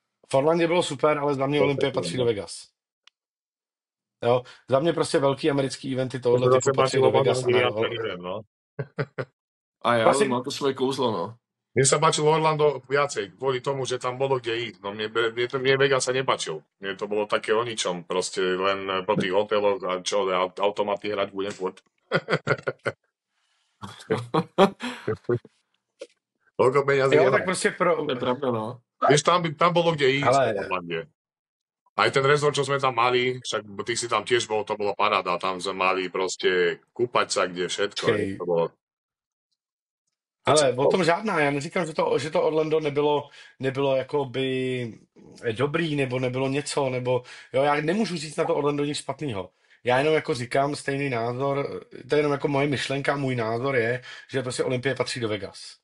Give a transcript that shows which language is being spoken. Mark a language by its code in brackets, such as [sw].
[cs] V Orlandě bylo super, ale za mě Olympie patří do Vegas. Jo, za mě prostě velký americký eventy tohohle typu patří do Vegas. A jo, má to svoje kouzlo, no. [sk] Mne sa páčilo Orlando viacej, kvôli tomu, že tam bolo kde ísť. No mne Vegas sa nepáčil. Mne to bolo také o ničom, proste len po tých hoteloch a čo, automaty hrať budem furt. Toľko peňazí. [cs] Jo, tak prostě To je pravda, no. [sk] Vieš, tam bolo kde ísť v Orlande. Aj ten rezort, čo sme tam mali, však ty si tam tiež bol, to bolo paráda, tam sme mali proste kúpať sa kde všetko. To bolo... [cs] Ale o tom žádná, já neříkám, že to Orlando nebylo jakoby dobrý, nebo nebylo něco, nebo jo, já nemůžu říct na to Orlando nic špatného. Já jenom jako říkám stejný názor, to je jenom jako moje myšlenka, můj názor je, že prostě Olympie patří do Vegas.